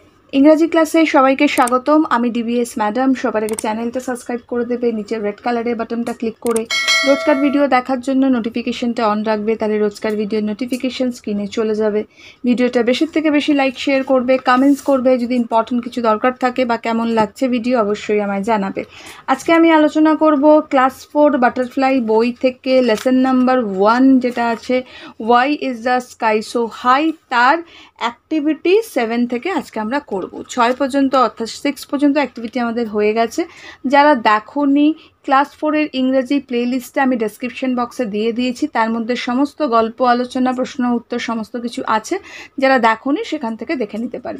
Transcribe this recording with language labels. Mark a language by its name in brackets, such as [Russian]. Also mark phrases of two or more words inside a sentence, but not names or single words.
[Bangla] ইংরাজি ক্লাসে সবাইকে স্বাগতম। আমি ডিবিএস ম্যাডাম। সবার আগে চ্যানেলটা সাবস্ক্রাইব করে দেবে, নিচে রেড কালারের বাটনটা ক্লিক করে রোজকার ভিডিও দেখার জন্য নোটিফিকেশনটা অন রাখবে, তাহলে রোজকার ভিডিওর নোটিফিকেশন স্ক্রিনে চলে যাবে। ভিডিওটা বেশি থেকে বেশি লাইক শেয়ার করবে, কমেন্টস করবে, যদি ইম্পর্ট্যান্ট কিছু দরকার থাকে বা কেমন লাগছে ভিডিও অবশ্যই আমায় জানাবে। আজকে আমি আলোচনা করব ক্লাস 4 বাটারফ্লাই বই থেকে লেসন নম্বর 1 যেটা আছে হোয়াই ইজ দ্য স্কাই সো হাই তার অ্যাক্টিভিটি 7 থেকে আজকে আমরা করব 6 পর্যন্ত অর্থাৎ 6 পর্যন্ত অ্যাক্টিভিটি আমাদের হয়ে গেছে। যারা দেখোনি ক্লাস 4 এর ইংরেজি প্লেলিস্টে আমি ডেসক্রিপশন বক্সে দিয়ে দিয়েছি, তার মধ্যে সমস্ত গল্প আলোচনা প্রশ্ন উত্তর সমস্ত কিছু আছে। যারা দেখোনি সেখান থেকে দেখে নিতে পারবে।